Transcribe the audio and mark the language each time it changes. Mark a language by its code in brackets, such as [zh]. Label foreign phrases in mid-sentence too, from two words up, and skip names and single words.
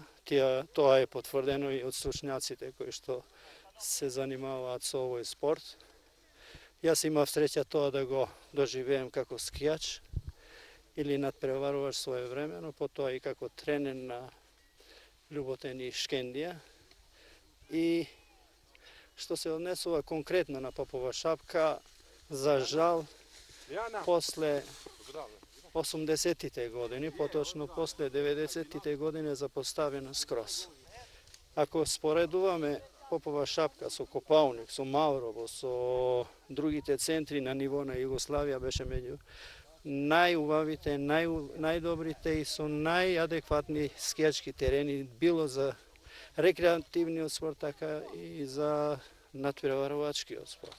[mk] Тоа е потврдено и од стручњаците кои што се занимаваат со овој спорт. Јас имав среќа тоа да го доживеем како скијач или надпреваруваш своевремено, потоа и како тренер на Љуботен и Шкендија. И Што се однесува конкретно на Попова Шапка, за жал, после 80-те години, поточно после 90-те години запоставена скроз. Ако споредуваме Попова Шапка со Копаоник, со Маврово, со другите центри на ниво на Југославија, беше меѓу најубавите, најдобрите и со најадекватни скијачки терени, било за рекреативниот спорт, така и за натпреварувачкиот спорт.